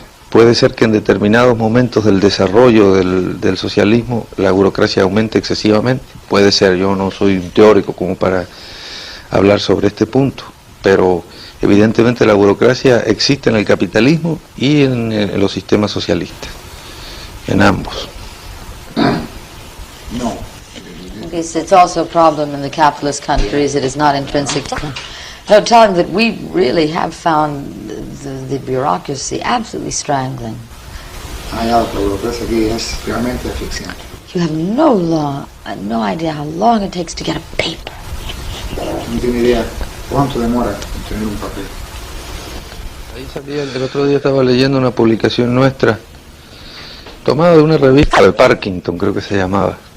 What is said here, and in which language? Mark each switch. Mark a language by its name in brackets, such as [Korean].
[Spanish] Puede ser que en determinados momentos del desarrollo del socialismo la burocracia aumente excesivamente, puede ser, yo no soy un teórico como para hablar sobre este punto, pero evidentemente la burocracia existe en el capitalismo y en los sistemas socialistas, en ambos. No. [English] It's also a problem in the capitalist countries. It is not intrinsic to them. No, tell him that we really have found the bureaucracy absolutely strangling. [Spanish] La burocracia aquí es realmente asfixiante. [English] You have no idea how long it takes to get a paper. [Spanish] No tiene idea cuánto demora en tener un papel. Ahí salía, el otro día estaba leyendo una publicación nuestra, tomada de una revista de Parkinson, creo que se llamaba.